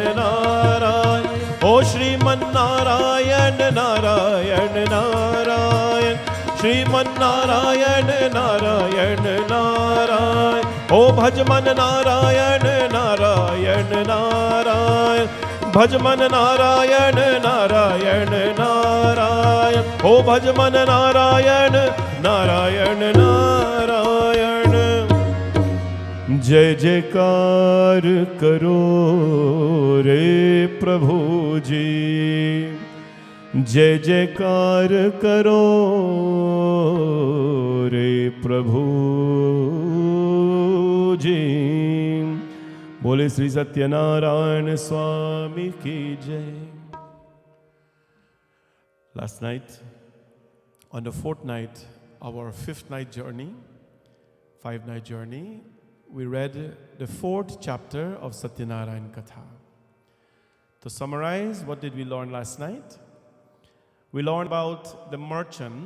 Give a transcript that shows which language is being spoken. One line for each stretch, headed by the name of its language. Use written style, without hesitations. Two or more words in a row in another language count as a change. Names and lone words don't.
Hindi: नारायण, हो श्रीमन नारायण नारायण नारायण, श्रीमन नारायण नारायण नारायण, हो भजमन नारायण नारायण नारायण, भजमन नारायण नारायण नारायण, हो भजमन नारायण नारायण नारायण। जय जयकार करो रे प्रभु जी, जय जयकार करो रे प्रभु जी। बोले श्री सत्यनारायण स्वामी की जय।
English: Last night, on the fourth night of our fifth night journey, 5-night journey, we read the 4th chapter of Satyanarayan Katha. To summarize, what did we learn last night? We learned about the merchant.